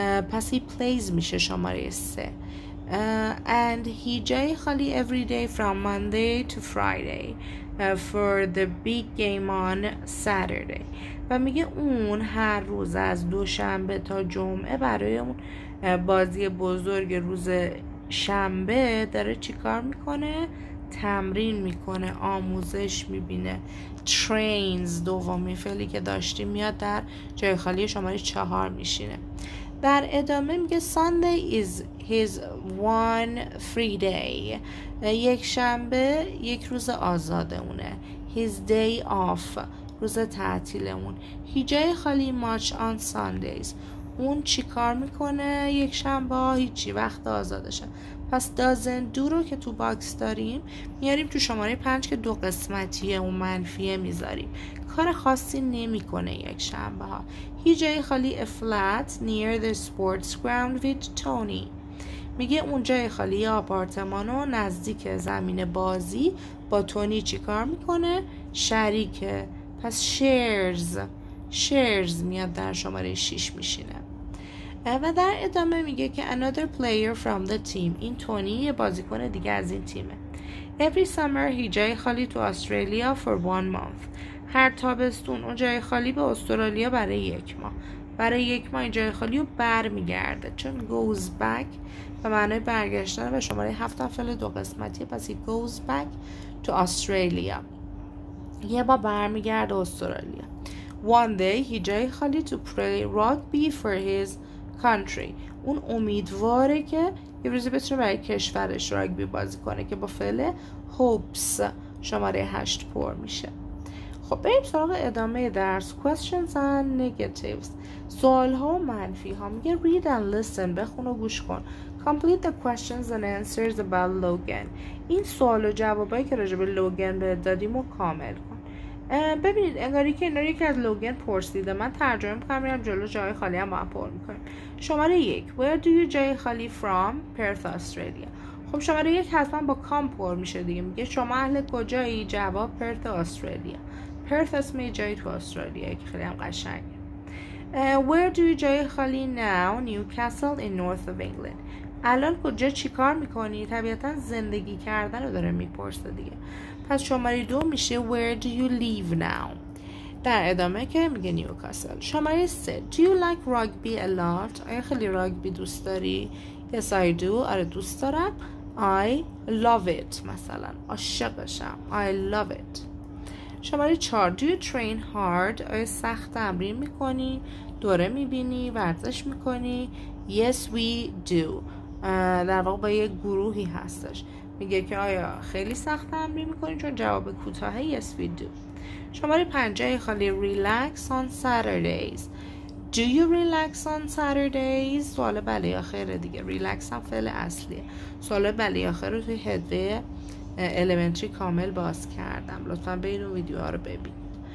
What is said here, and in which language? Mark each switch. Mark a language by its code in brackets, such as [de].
[fa] پس [en] he plays [fa] میشه شماره 3. [en] and he [fa] جای خالی [en] every day from Monday to Friday for the big game on Saturday. [fa] و میگه اون هر روز از دوشنبه تا جمعه برای اون بازی بزرگ روز شنبه داره چی کار میکنه؟ تمرین میکنه، آموزش میبینه. [en] trains [fa] دومی فعلی که داشتیم میاد در جای خالی شماره 4 میشینه. در ادامه میگه [en] Sunday is his one free day. [fa] یک شنبه یک روز آزاده اونه. [en] His day off [fa] روز تعطیل اون. [en] He [fa] جای خالی [en] much on Sundays. [fa] اون چی کار میکنه یک شنبه؟ هیچی، وقت آزادشه. پس [en] doesn't do [fa] رو که تو باکس داریم میاریم تو شماره 5 که 2 قسمتیه اون منفیه میذاریم. کار خاصی نمیکنه یک شنبه ها. [en] هی [fa] جای خالی [en] a flat near the sports ground with Tony. [fa] میگه اون جای خالی آپارتمانو نزدیک زمین بازی با تونی چی کار میکنه؟ شریکه. پس [en] shares [fa] میاد در شماره 6 میشینه. و در ادامه میگه که [en] another player from the team. [fa] این تونی یه بازیکن دیگه از این تیمه. [en] Every summer he [fa] جای خالی تو استرالیا [en] for 1 month. [fa] هر تابستون اون جای خالی به استرالیا برای 1 ماه. برای 1 ماه این جای خالی رو برمیگرده، چون [en] goes back [fa] به معنای برگشتن و شماره 7 فعل 2 قسمتیه، پس [en] he goes back to Australia. [fa] یه بار برمیگرده استرالیا. [en] One day he [fa] جای خالی [en] to play rugby for his country. [fa] اون امیدواره که یه روزی بتونه برای کشورش راگبی بازی کنه که با فعل [en] hopes [fa] شماره 8 پر میشه. خب بریم سراغ ادامه درس. [en] Questions and negatives. [fa] سوال ها و منفی ها. میگه read and listen. بخون و گوش کن. [en] Complete the questions and answers about Logan. [fa] این سوال و جوابایی که راجع به لوگن به دادیم و کامل کن. ببینید انگاری که اینا رو یکی از لوگن پرسیده. من ترجمه میکنم میرم جلو، جای خالی هم با هم پر میکنیم. [en] شماره 1 Where do you [fa] جای خالی [en] from Perth Australia. [fa] خب شماره 1 حتما با کام پر میشه دیگه. میگه شما اهل کجایی؟ جواب پرت استرالیا. پرت اسم جایی تو استرالیا که خیلی هم قشنگه. [en] Where do you [fa] جای خالی [en] now Newcastle in north of England. [fa] الان کجا چیکار میکنی؟ طبیعتا زندگی کردن رو داره میپرسه دیگه. پس شماره 2 میشه [en] Where do you live now. [fa] در ادامه که میگه نیوکاسل. [en] شماره 3 Do you like rugby a lot. [fa] آیا خیلی راگبی دوست داری؟ [en] Yes I do. [fa] آره دوست دارم. [en] I love it. [fa] مثلا عاشقشم. [en] I love it. شماره 4 Do you train hard. [fa] آیا سخت تمرین میکنی؟ دوره میبینی؟ ورزش میکنی؟ [en] Yes we do. [fa] در واقع با یه گروهی هستش. میگه که آیا خیلی سخت تمرین میکنی؟ چون جواب کوتاه [en] Yes we do. [fa] شماره 5 خالی [en] Relax on Saturdays. Do you relax on Saturdays. [fa] سوال بله آخره دیگه. Relax هم فعل اصلیه. سوال بله آخر رو توی هدوه elementary کامل باز کردم. لطفا به این ویدیوها رو ببینید.